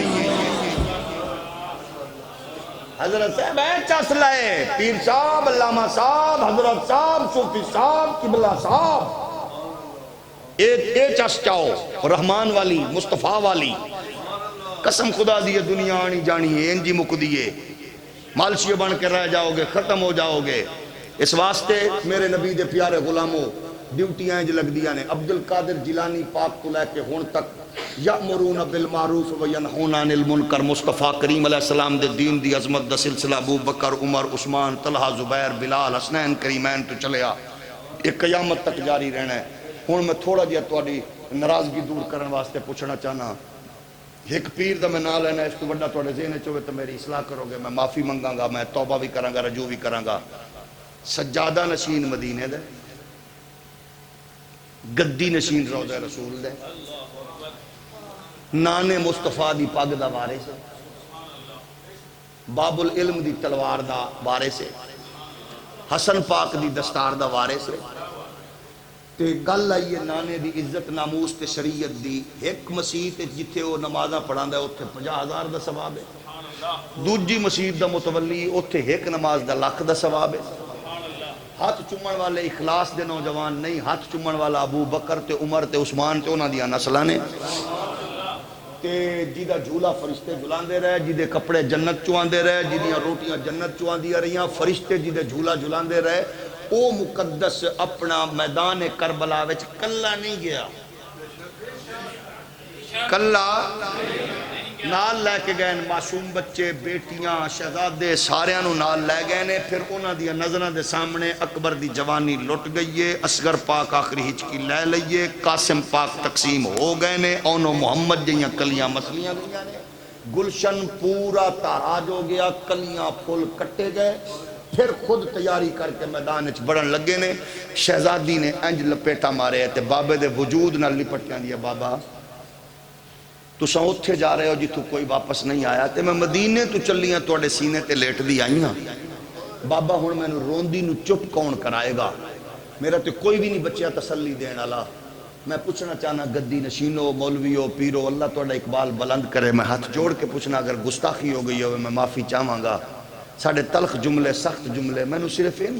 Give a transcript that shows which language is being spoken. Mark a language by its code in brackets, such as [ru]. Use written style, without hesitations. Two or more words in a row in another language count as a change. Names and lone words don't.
[pa] حضرت صاحب ہے چس لائے پیر صاحب علامہ صاحب حضرت صاحب صوفی صاحب قبلہ صاحب ایک چس چاہو رحمان والی مصطفیٰ والی قسم خدا دیئے دنیا آنی جانی ہے انجی مک دیئے مالشیہ بن کے رہ جاؤ گے ختم ہو جاؤ گے اس واسطے میرے نبی دے پیارے غلاموں ڈیوٹیاں جو لگ دیا نے عبدالقادر جیلانی پاک تو لے کے ہون تک [ar] یأمرون بالمعروف و ینہون عن المنکر [pa] مصطفیٰ کریم [ar] علیہ السلام [pa] دے دین دی عظمت دا سلسلہ ابو بکر عمر عثمان طلحہ زبیر بلال حسنین کریمین تو چلیا ایک قیامت تک جاری رہنا ہے ہون میں تھوڑا جیا تواڈی ناراضگی دور کرن واسطے پوچھنا چاہنا ایک پیر دا میں نہ لینا اس تو بڑا تھوڑے ذہن چ ہوئے تو میری اصلاح کرو گے، میں معافی منگاں گا، میں توبہ بھی کراں گا، رجوع بھی کراں گا۔ سجادہ نشین مدینے دے، گدی نشین روضہ رسول دے، نانے مصطفیٰ دی پگ دا وارث، باب العلم دی تلوار دا وارث، حسن پاک دی دستار دا وارث۔ تے گل آئی ہے نانے دی عزت ناموس تے شریعت دی، ایک مسیح تے جتھے وہ نمازاں پڑھاندا ہے اوتھے 50,000 دا ثواب ہے، دوجی مسیح دا متولی اوتھے ایک نماز دا لکھ دا ثواب ہے۔ ہاتھ چومن والے اخلاص دے نوجوان نہیں، ہاتھ چومن والا ابو بکر تے عمر تے عثمان تے انہاں دیاں نسلاں نے، تے جیدہ جھولا فرشتے جھلاندے رہے، جیدے کپڑے جنت چواندے رہے، جیدیاں روٹیاں جنت چواندیاں رہیاں، فرشتے جیدے جھولا جھلاندے رہے۔ او مقدس اپنا میدان کربلا وچ کلا نہیں گیا، کلا نال لے کے گئے، معصوم بچے، بیٹیاں، شہزادے ساریاں نو نال لے گئے نے۔ پھر انہاں دی نظراں دے سامنے اکبر دی جوانی لٹ گئی ہے، اصغر پاک آخری ہچکی لے لئیے، قاسم پاک تقسیم ہو گئے نے، اونو محمد جیاں کلیاں مسلیاں گئیاں نے، گلشن پورا تاراج ہو گیا، کلیاں پھول کٹے گئے۔ پھر خود تیاری کر کے میدان وچ بڑھن لگے نے، شہزادی نے انج لپیٹا مارے تے بابے دے وجود نال لپٹیاں دیا، بابا تساں اتھے جا رہے ہو جتھوں کوئی واپس نہیں آیا، تے میں مدینے تو چلیاں توڑے سینے تے لیٹ دی آئیاں، بابا ہن میں نو روندی نو چپ کون کرائے گا، میرا تے کوئی بھی نہیں بچیا تسلی دین والا۔ میں پوچھنا چاہنا گدی نشینو، مولویو، پیرو، اللہ توڑا اقبال بلند کرے، میں ہاتھ جوڑ کے پوچھنا اگر گستاخی ہو گئی ہوئے میں معافی چاہواں گا، ساڑھے تلخ جملے، سخت جملے، میں نو صرف اینا